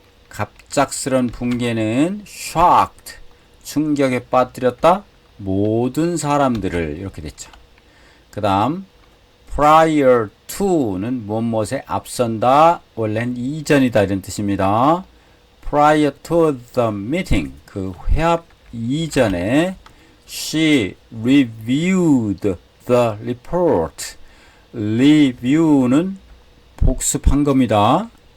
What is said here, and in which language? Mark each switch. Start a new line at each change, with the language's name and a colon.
Korean: 갑작스런 붕괴는 shocked, 충격에 빠뜨렸다, 모든 사람들을, 이렇게 됐죠. 그 다음 prior to는 무엇에 앞선다, 원래는 이전이다 이런 뜻입니다.
English: prior to the meeting,
Korean: 그 회합 이전에
English: she reviewed the report,
Korean: review는 복습한 겁니다.